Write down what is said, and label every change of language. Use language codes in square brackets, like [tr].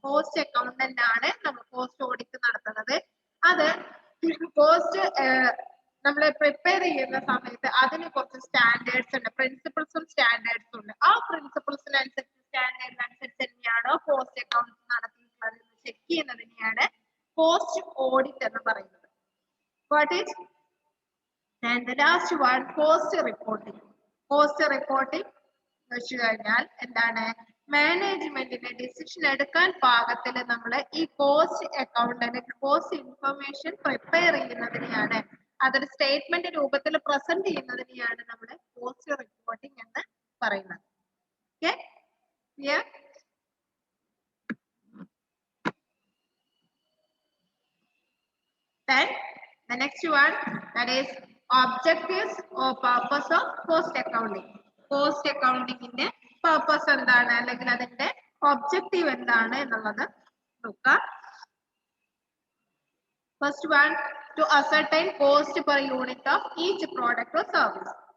[ml] Cost accountant ആണ് നമ്മൾ cost audit നടത്തുന്നത്. അത് കോസ്റ്റ് നമ്മൾ പ്രിപ്പയർ ചെയ്യുന്ന സമയത്ത് അതിന് കുറച്ച് സ്റ്റാൻഡേർഡ്സ് ഉണ്ട്, പ്രിൻസിപ്പിൾസും സ്റ്റാൻഡേർഡ്സും ഉണ്ട്. ആ പ്രിൻസിപ്പിൾസിനനുസരിച്ച് സ്റ്റാൻഡേർഡിനനുസരിച്ച് തന്നെയാണോ കോസ്റ്റ് അക്കൗണ്ട്സ് നടത്തിയിട്ടുള്ളത് എന്ന് ചെക്ക് ചെയ്യുന്നതിനെയാണ് കോസ്റ്റ് ഓഡിറ്റ് എന്ന് പറയുന്നത്. [en] What is and the last one, cost reporting. [ml] Cost reporting എന്ന് വെച്ച് കഴിഞ്ഞാൽ എന്താണ്, മാനേജ്മെന്റിന്റെ ഡിസിഷൻ എടുക്കാൻ പാകത്തിൽ നമ്മൾ ഈ കോസ്റ്റ് അക്കൗണ്ട് അല്ലെങ്കിൽ കോസ്റ്റ് ഇൻഫർമേഷൻ പ്രിപ്പയർ ചെയ്യുന്നതിനെയാണ്, അതൊരു സ്റ്റേറ്റ്മെന്റ് രൂപത്തിൽ പ്രസന്റ് ചെയ്യുന്നതിനെയാണ് നമ്മൾ കോസ്റ്റ് റിപ്പോർട്ടിംഗ് എന്ന് പറയുന്നത്. Okay, clear? [en] Then the next one, that is objectives or purpose of cost accounting. Cost accounting in the [ml] purpose എന്താണ് അല്ലെങ്കിൽ അതിന്റെ ഒബ്ജക്റ്റീവ് എന്താണ് എന്നുള്ളത് നോക്കാം. [en] First one, to ascertain cost per unit of each product or service.